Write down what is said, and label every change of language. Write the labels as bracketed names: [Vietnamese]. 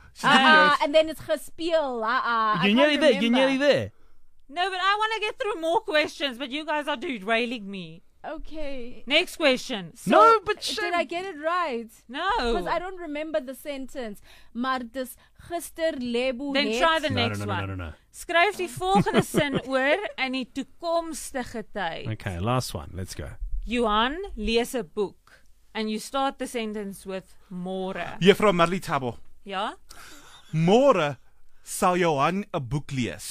[English] And then it's gespeel. You're nearly there. No, but I want to get through more questions, but you guys are derailing me. Okay. Next question. So no, but did I get it right? No. Because I don't remember the sentence. [Afrikaans] Maar dis gister lebo [English] then [Afrikaans] net. [English] Try the next one. [Afrikaans] Skryf die volgende sin oor in die toekomstige tyd. [English] Okay, last one. Let's go. [Afrikaans] Johan lees 'n boek. [English] And you start the sentence with more. [Afrikaans] Juffrou Marley Tabo. Ja? More sal Johan 'n boek lees.